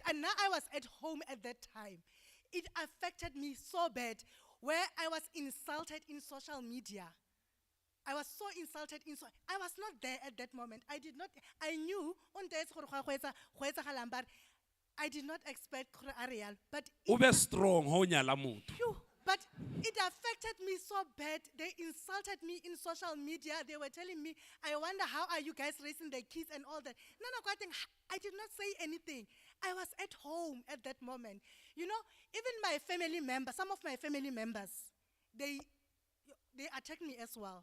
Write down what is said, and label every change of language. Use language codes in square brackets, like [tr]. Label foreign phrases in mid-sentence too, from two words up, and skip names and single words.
[en] And now I was at home at that time. It affected me so bad, where I was insulted in social media. I was so insulted. I was not there at that moment. I knew, I did not expect Ariel, but [st] Ube strong ho nyala motho. [en] Phew, but it affected me so bad. They insulted me in social media. They were telling me, I wonder how are you guys raising the kids and all that. No, I did not say anything. I was at home at that moment. You know, even my family members, some of my family members, they attack me as well.